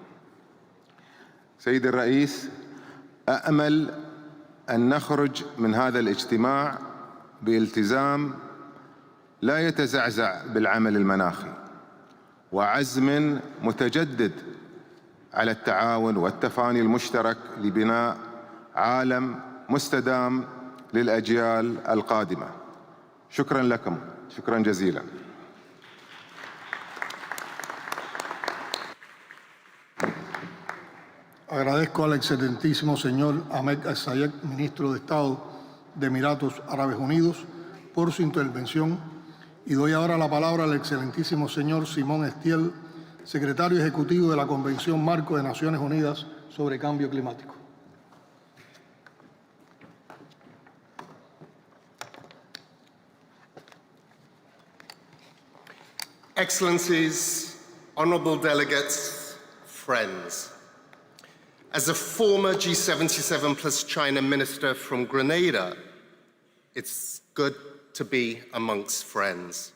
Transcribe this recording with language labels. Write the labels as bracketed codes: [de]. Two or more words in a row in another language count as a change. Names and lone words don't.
[ar] سيد الرئيس، أأمل أن نخرج من هذا الاجتماع بالتزام لا يتزعزع بالعمل المناخي، وعزم متجدد على التعاون والتفاني المشترك لبناء عالم مستدام للأجيال القادمة. شكرا لكم، شكرا جزيلا. [es] Agradezco al excelentísimo señor Ahmed Al-Sayed, ministro de Estado de Emiratos Árabes Unidos, por su intervención, y doy ahora la palabra al excelentísimo señor Simón Estiel, secretario ejecutivo de la Convención Marco de Naciones Unidas sobre Cambio Climático. [en] Excellencies, honorable delegates, friends. As a former G77 plus China minister from Grenada, it's good to be amongst friends.